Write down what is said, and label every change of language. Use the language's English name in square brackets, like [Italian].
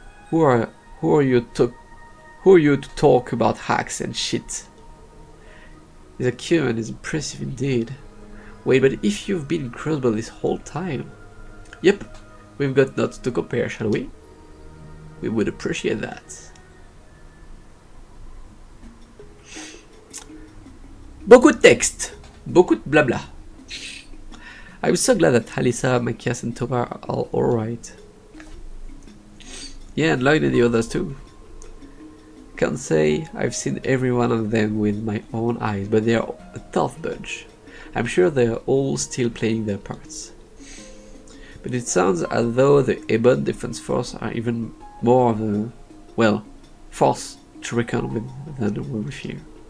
[English] Who are you to talk about hacks and shit? His acumen is impressive indeed. Wait, but if you've been in Crossbell this whole time? Yep, we've got notes to compare, shall we? We would appreciate that. [French] Beaucoup de texte, beaucoup de blabla. [English] I'm so glad that Halissa, Machias and Tovar are all alright. Yeah, and Lloyd and the others too. Can't say I've seen every one of them with my own eyes, but they're a tough bunch. I'm sure they're all still playing their parts. But it sounds as though the Ebon Defense Force are even more of a, well, force to reckon with than we're here.